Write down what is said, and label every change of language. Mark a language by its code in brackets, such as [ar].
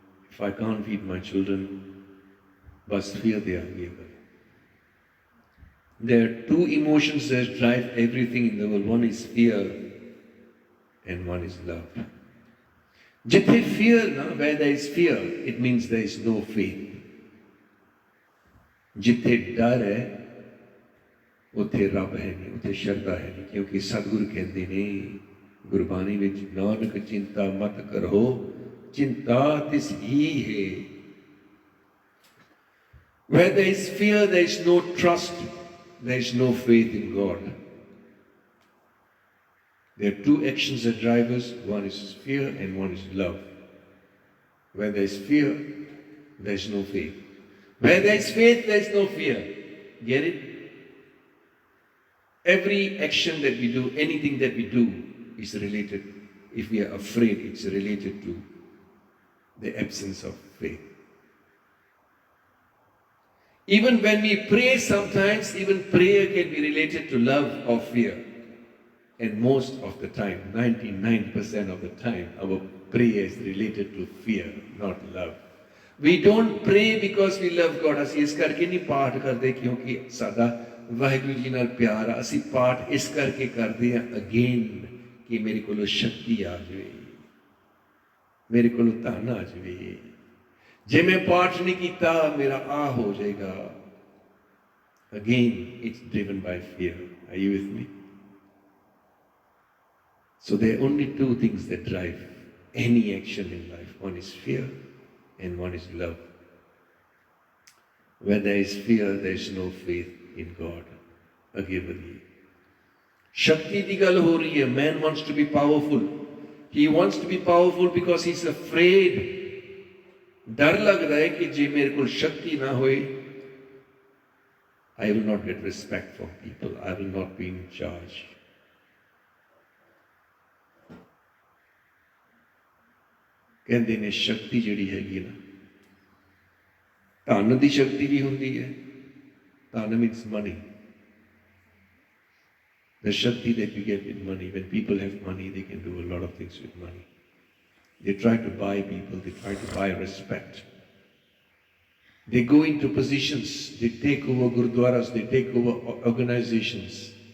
[en] If I can't feed my children, [pa] bas fear de aa gayi. [en] There are two emotions that drive everything in the world. One is fear and one is love. [pa] Jithe fear, [en] where there is fear, it means there is no faith. [pa] Jithe dar hai, ਉੱਥੇ ਰੱਬ ਹੈ ਨਹੀਂ, ਉੱਥੇ ਸ਼ਰਧਾ ਹੈ ਨਹੀਂ, ਕਿਉਂਕਿ ਸਤਿਗੁਰੂ ਕਹਿੰਦੇ ਨੇ ਗੁਰਬਾਣੀ ਵਿੱਚ, ਨਾਨਕ ਚਿੰਤਾ ਮਤ ਕਰੋ, ਚਿੰਤਾ ਤਿਸ ਹੀ ਹੈ. [en] Where there is fear, there is no trust, there is no faith in God. There are two actions that drive us. One is fear and one is love. Where there is fear, there is no faith. Where there is faith, there is no fear. Get it? Every action that we do, anything that we do is related. If we are afraid, it's related to the absence of faith. Even when we pray sometimes, even prayer can be related to love or fear. And most of the time, 99% of the time, our prayer is related to fear, not love. We don't pray because we love God. [pa] ਅਸੀਂ ਇਸ ਕਰਕੇ ਨਹੀਂ ਪਾਠ ਕਰਦੇ ਕਿਉਂਕਿ ਸਾਡਾ ਵਾਹਿਗੁਰੂ ਜੀ ਨਾਲ ਪਿਆਰ ਆ. ਅਸੀਂ ਪਾਠ ਇਸ ਕਰਕੇ ਕਰਦੇ ਹਾਂ ਅਗੇਨ ਕਿ ਮੇਰੇ ਕੋਲੋਂ ਸ਼ਕਤੀ ਆ ਜਾਵੇ, ਮੇਰੇ ਕੋਲੋਂ ਧਨ ਆ ਜਾਵੇ. ਜੇ ਮੈਂ ਪਾਠ ਨਹੀਂ ਕੀਤਾ ਮੇਰਾ ਆ ਹੋ ਜਾਏਗਾ. [en] Again, it's driven by fear. Are you with me? So there are only two things that drive any action in life. One is fear and one is love. Where there is fear, there is no faith in God. [pa] Again, Shakti di gal ho rahi hai. [en] Man wants to be powerful. He wants to be powerful because he's afraid. [hi] डर लग रहा है कि जे मेरे को शक्ति ना होए, [en] I will not get respect from people. I will not be in charge. [pa] ਕਹਿੰਦੇ ਨੇ ਸ਼ਕਤੀ ਜਿਹੜੀ ਹੈਗੀ ਨਾ, ਧਨ ਦੀ ਸ਼ਕਤੀ ਵੀ ਹੁੰਦੀ ਹੈ. [en] ਧਨ means money. The shakti that you get with money, when people have money, they can do a lot of things with money. They try to buy people, they try to buy respect. They go into positions, they take over gurdwaras, they take over organizations.